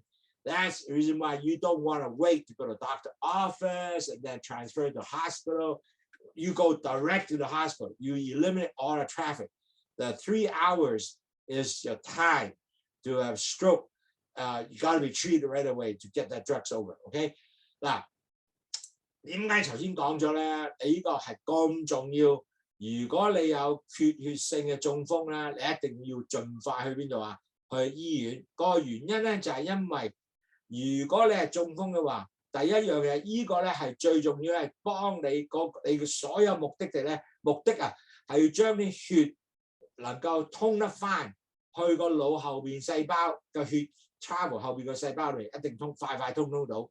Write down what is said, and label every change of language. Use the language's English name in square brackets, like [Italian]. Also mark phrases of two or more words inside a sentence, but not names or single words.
[English] That's the reason why you don't want to wait to go to the doctor's office and then transfer to the hospital. You go direct to the hospital. You eliminate all the traffic. The 3 hours is your time to have stroke. You got to be treated right away to get that drugs over. [Cantonese] Okay? 嗱，點解頭先講咗咧？你呢個係咁重要。如果你有缺血性嘅中風咧，你一定要盡快去邊度啊？去醫院。個原因咧就係因為如果你係中風嘅話，第一樣嘢呢個咧係最重要係幫你你嘅所有目的地咧，目的啊係要將啲血能夠通得翻去個腦後邊細胞嘅血 travel 後邊個細胞嚟，一定快通到。